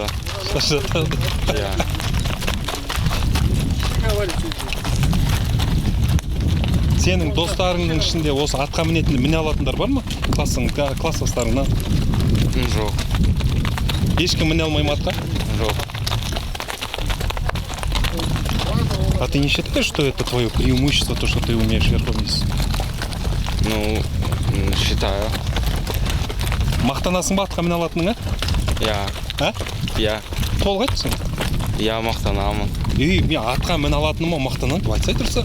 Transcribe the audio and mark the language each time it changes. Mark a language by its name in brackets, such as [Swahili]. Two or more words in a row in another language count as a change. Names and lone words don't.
[Kazakh] Шаршатады. Иә. Сенің достарыңның ішінде осы атқа мінетін міне алатындар бар ма? Класстастарыңнан? Жоқ. Ешкім міне алмай ма атқа? Жоқ. [Russian] А ты не считаешь, что это твое преимущество, то, что ты умеешь верхом ездить? Ну, считаю. [Kazakh] Мақтанасың ба атқа міне алатыныңа? Иә. А? Иә. Толық айтсың? Иә, мақтанамын. Мен атқа міне алатыныма мақтанамын деп айтсай тұрса.